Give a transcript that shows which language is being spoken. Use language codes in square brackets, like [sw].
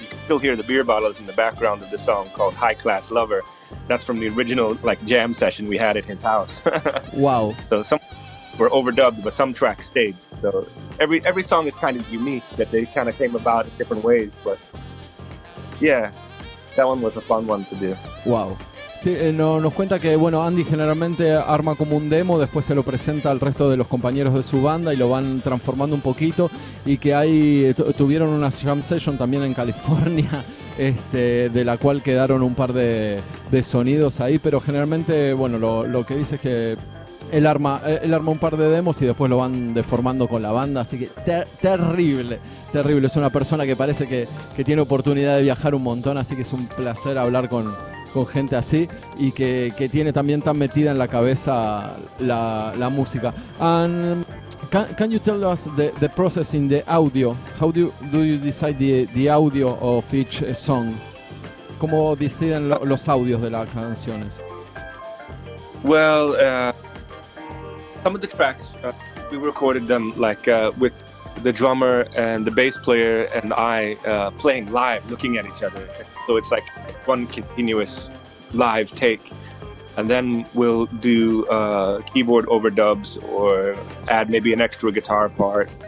[en] You can still hear the beer bottles in the background of the song called High Class Lover. That's from the original, like, jam session we had at his house. Wow. So some were overdubbed, but some tracks stayed. So every song is kind of unique, that they kind of came about in different ways. But yeah, that one was a fun one to do. Wow. [es] Sí, nos cuenta que, bueno, Andy generalmente arma como un demo, después se lo presenta al resto de los compañeros de su banda y lo van transformando un poquito, y que tuvieron una jam session también en California, de la cual quedaron un par de sonidos ahí, pero generalmente, bueno, lo que dice es que él arma un par de demos y después lo van deformando con la banda, así que terrible. Es una persona que parece que tiene oportunidad de viajar un montón, así que es un placer hablar con gente así, y que tiene también tan metida en la cabeza la música. [en] And can you tell us the process in the audio? How do you decide the audio of each song? [es] ¿Cómo deciden los audios de las canciones? [en] Well, some of the tracks, we recorded them like with the drummer and the bass player and I playing live, looking at each other. So it's like one continuous live take. And then we'll do keyboard overdubs or add maybe an extra guitar part.